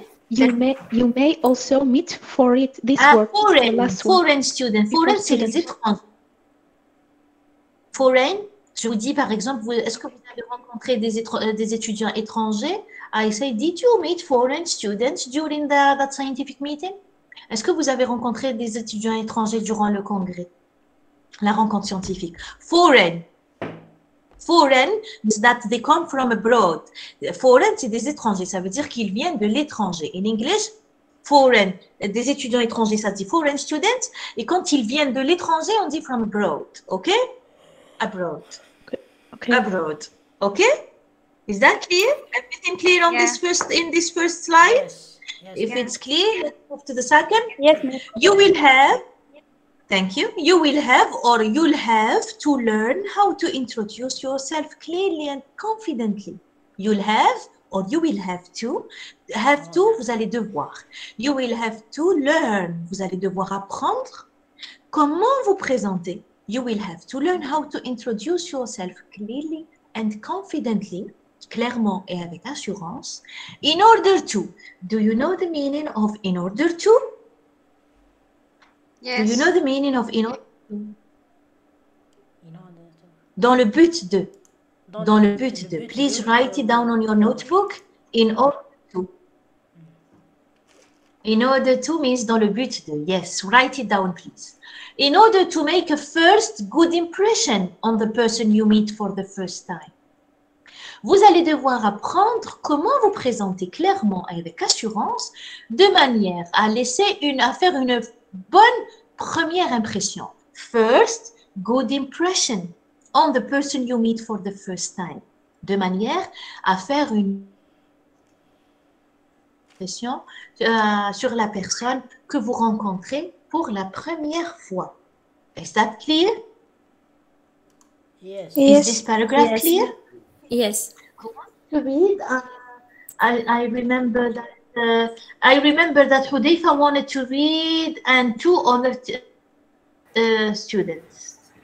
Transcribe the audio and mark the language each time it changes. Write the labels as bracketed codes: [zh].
[en] You may also meet for it this word. Foreign student. [fr] Foreign, c'est les étrangers. Foreign, je vous dis par exemple, est-ce que vous avez rencontré des étudiants étrangers? [en] I say, did you meet foreign students during that scientific meeting? [fr] Est-ce que vous avez rencontré des étudiants étrangers durant le congrès, la rencontre scientifique? [en] Foreign means that they come from abroad. [fr] Foreign, c'est des étrangers, ça veut dire qu'ils viennent de l'étranger. [en] In English, [fr] foreign, des étudiants étrangers, ça dit foreign students. Et quand ils viennent de l'étranger, on dit [en] from abroad. OK? Abroad. Okay. Abroad. Okay? Is that clear? Everything clear on this first slide? Yes. If it's clear, let's move to the second. Yes, ma'am. You will have, thank you. You will have or you'll have to learn how to introduce yourself clearly and confidently. You'll have or you will have to. Have to, [fr] vous allez devoir. [en] You will have to learn. [fr] Vous allez devoir apprendre comment vous présenter. [en] You will have to learn how to introduce yourself clearly and confidently, [fr] clairement et avec assurance, [en] in order to. Do you know the meaning of in order to? Yes. Do you know the meaning of in order to? [fr] Dans le but de. Dans le but de. [en] Please write it down on your notebook. In order to. In order to means [fr] dans le but de. [en] Yes, write it down, please. In order to make a first good impression on the person you meet for the first time. [fr] Vous allez devoir apprendre comment vous présenter clairement et avec assurance de manière à faire une bonne première impression. [en] First good impression on the person you meet for the first time. [fr] De manière à faire une impression sur la personne que vous rencontrez pour la première fois. [en] Is that clear? Yes. Is this paragraph clear? Yes. To read, I remember that Hudayfa wanted to read and 2 other students.